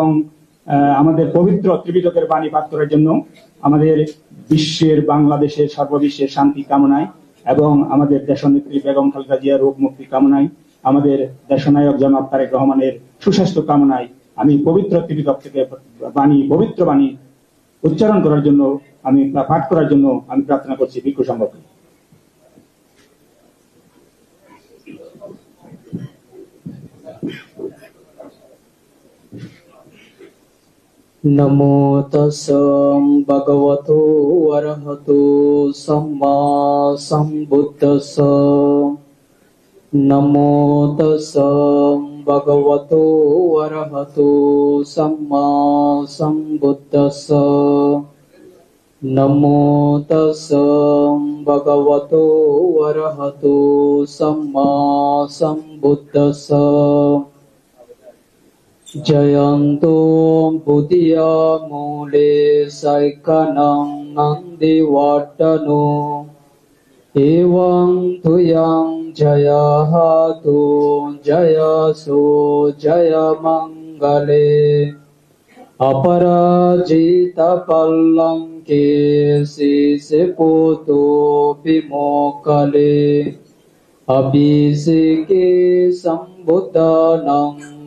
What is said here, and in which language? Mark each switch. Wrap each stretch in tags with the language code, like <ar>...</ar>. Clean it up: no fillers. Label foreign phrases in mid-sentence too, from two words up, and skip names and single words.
<bn>আমাদের পবিত্র ত্রিপিটকের বাণী পাঠ করার জন্য, আমাদের বিশ্বের, বাংলাদেশের, সর্ববিশ্বের শান্তি কামনায় এবং আমাদের দেশনেত্রী বেগম খালেদা জিয়ার রোগ মুক্তি কামনায়, আমাদের দেশনায়ক জনাব তারেক রহমানের সুস্বাস্থ্য কামনায় আমি পবিত্র ত্রিপিটক থেকে পবিত্র বাণী উচ্চারণ করার জন্য, আমি পাঠ করার জন্য আমি প্রার্থনা করছি ভিক্ষু সংঘকে।</bn> <pi>नमो तस्सै भगवतो अरहतो सम्मा सम्बुद्धस्स। नमो तस्सै भगवतो अरहतो सम्मा सम्बुद्धस्स। नमो तस्सै भगवतो अरहतो सम्मा सम्बुद्धस्स। जयन्तो बुद्धिया मूले सैकनं नन्दिवर्धनो एवं तुयं जयहतु जयसो जय मङ्गले अपराजितपल्लङ्के शिशिपुतो विमोकले अभिषेके सम्बुद्धनं</pi>